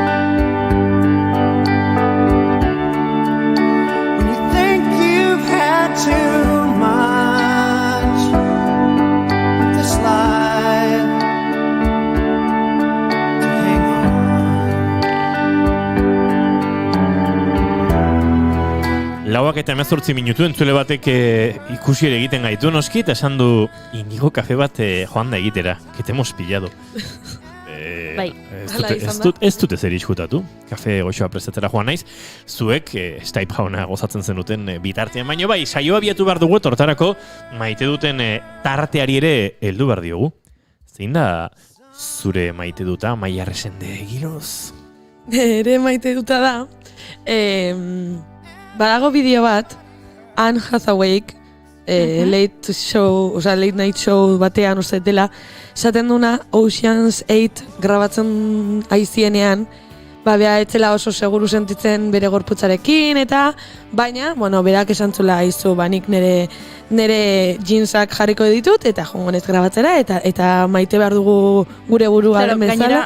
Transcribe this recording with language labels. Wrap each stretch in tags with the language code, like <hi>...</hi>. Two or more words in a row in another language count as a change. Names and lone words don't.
<en>When you think you've had too much of this life, hang on.</en> <eu>Lauak eta 18 minutu entzule batek ikusi ere egiten gaitu noski, eta esan du Inigo kafe bat joan da egitera,</eu> <es>que te hemos pillado.</es> <eu>Bai. Ez dute zer iskutatu, kafe goxoa prestatzera joan naiz, zuek Stipe jauna gozatzen zenuten bitartean, baino bai, saioa abiatu behar dugu, tortarako maite duten tarteari ere heldu behar diogu. Zein da zure maite duta, Maia Resende giroz? Ere maite duta da. Badago bideo bat, Anne Hathawayk,</eu> <en>late night show</en> <eu>batean uste dela, esaten duna Ocean's 8 grabatzen aizienean, bea etzela oso seguru sentitzen bere gorputzarekin, eta baina, berak esan zula aizu, nik nire jeansak jarriko ditut, eta jongonez grabatzera, eta maite behar dugu gure burua den bezala.</eu>